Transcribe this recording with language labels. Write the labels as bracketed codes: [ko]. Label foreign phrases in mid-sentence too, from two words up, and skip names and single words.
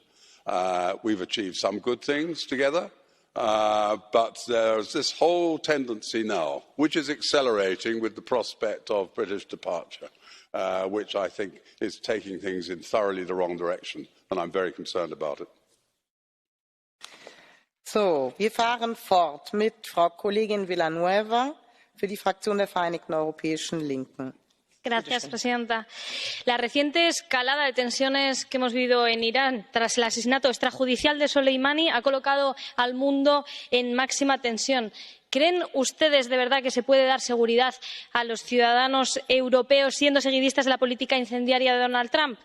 [en] We've achieved some good things together, but there's this whole tendency now, which is accelerating with the prospect of British departure, which I think is taking things in thoroughly the wrong direction, and I'm very concerned about it. So, [de] wir fahren fort mit Frau Kollegin Villanueva für die Fraktion der Vereinigten Europäischen Linken. [es] Señora presidenta, la reciente escalada de tensiones que hemos vivido en Irán tras el asesinato extrajudicial de Soleimani ha colocado al mundo en máxima tensión. ¿Creen ustedes de verdad que se puede dar seguridad a los ciudadanos europeos siendo seguidistas de la política incendiaria de Donald Trump?